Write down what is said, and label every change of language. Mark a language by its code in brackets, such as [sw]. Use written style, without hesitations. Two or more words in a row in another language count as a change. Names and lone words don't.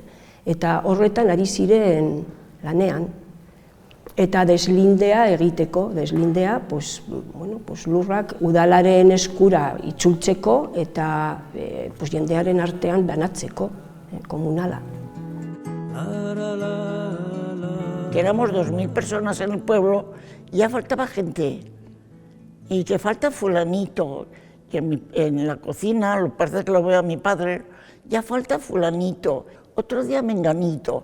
[eu] Eta horretan ari ziren lanean. Eta deslindea egiteko, lurrak udalaren eskura itzultzeko eta jendearen artean banatzeko, komunala. [es] Que éramos 2000 personas en el pueblo, ya faltaba gente. Y que falta fulanito, que en la cocina, lo parece que lo veo a mi padre, ya falta fulanito, otro día menganito.